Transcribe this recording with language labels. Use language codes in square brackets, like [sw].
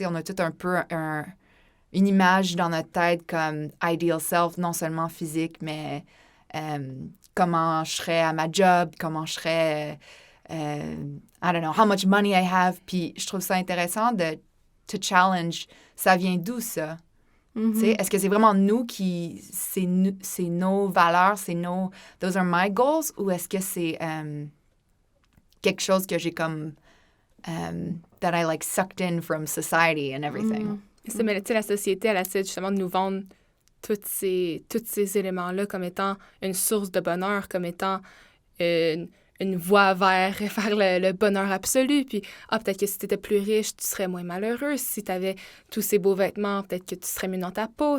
[fr] Tu sais, on a tout un peu une image dans notre tête comme ideal self, non seulement physique, mais comment je serais à ma job, comment je serais, [en] I don't know, how much money I have. [fr] Puis je trouve ça intéressant de [en] to challenge. [fr] Ça vient d'où, ça? Mm-hmm. Est-ce que c'est vraiment nous qui... C'est nos valeurs, [en] those are my goals, [fr] ou est-ce que c'est quelque chose que j'ai comme... [en] that I, like, sucked in from society and everything? Mm-hmm. [fr] Mais tu sais, la société, elle essaie justement de nous vendre tous ces éléments-là comme étant une source de bonheur, comme étant une voie vers le bonheur absolu. Puis, peut-être que si tu étais plus riche, tu serais moins malheureux. Si tu avais tous ces beaux vêtements, peut-être que tu serais mieux dans ta peau.